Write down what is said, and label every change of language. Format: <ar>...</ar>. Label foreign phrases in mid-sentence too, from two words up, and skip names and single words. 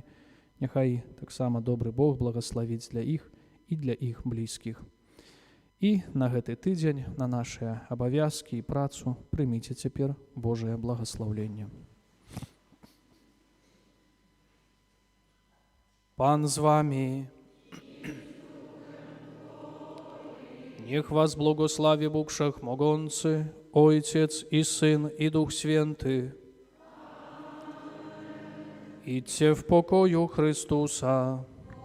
<be>Няхай таксама добры Бог благаславіць для іх і для іх блізкіх. І на гэты тыдзень, на нашыя абавязкі і працу прыміце цяпер Божае благаслаўленне. Пан з вами.</be> <pl>Niech was błogosławi Bóg Wszechmogący, Ojciec i Syn i Duch Święty. Idźcie w pokoju Chrystusa.</pl>